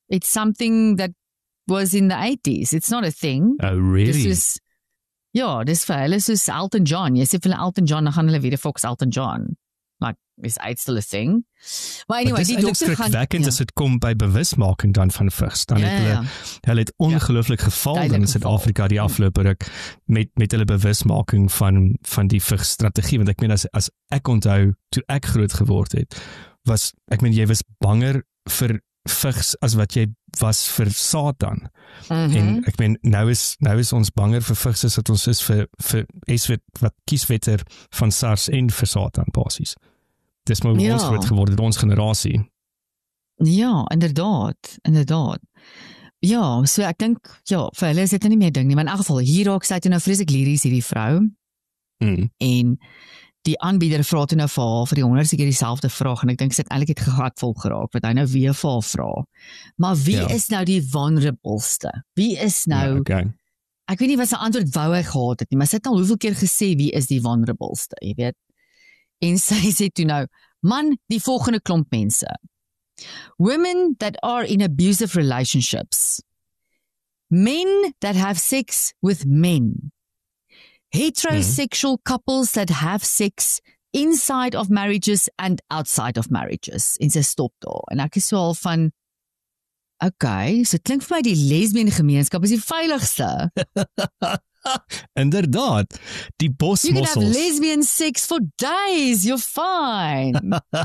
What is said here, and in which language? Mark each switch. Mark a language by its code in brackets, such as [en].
[en] It's something that was in the 80s. It's not a thing. Oh, really? [af] Dis vir hulle soos Elton John. Jy sê vir hulle Elton John, dan gaan hulle weer Fox Elton John. [en] Like, is AIDS still a thing? [af] Maar anyway, die dokter gaan... Dit is as dit kom by bewusmaking dan van vigs. Dan het hulle het ongelooflik geval in Suid-Afrika die afgelope ruk met hulle bewusmaking van die vigsstrategie, want ek meen as ek onthou, toe ek groot geword het, jy was banger vir vigs as wat jy was vir Satan. En ek meen, nou is ons banger vir vigs as wat ons is vir wat kieswetter van SARS en vir Satan basies. Dis maar ons groot geword, ons generasie. Ja, inderdaad. Ja, so ek dink, vir hulle is dit nie meer ding nie, maar in elk geval, hier raak sy toe nou vreeslik liries hierdie vrou, en die aanbieder vra toe nou vir haar vir die 100ste keer dieselfde vraag, en ek dink sy het eintlik het gegatvol geraak, wat hy nou weer vir haar vra. Maar wie is nou die vulnerableste? Wie is nou, ek weet nie wat sy antwoord wou hy gehad het nie, maar sy het al hoeveel keer gesê, wie is die vulnerableste, jy weet? En sy sê toe nou, man, die volgende klomp mense. [en] Women that are in abusive relationships. Men that have sex with men. Heterosexual couples that have sex inside of marriages and outside of marriages. [af] En sy stop daar. En ek is so al van, so het klink vir my die lesbian gemeenskap is die veiligste. Inderdaad, die bosmossels. [en] You can have lesbian sex for days, you're fine.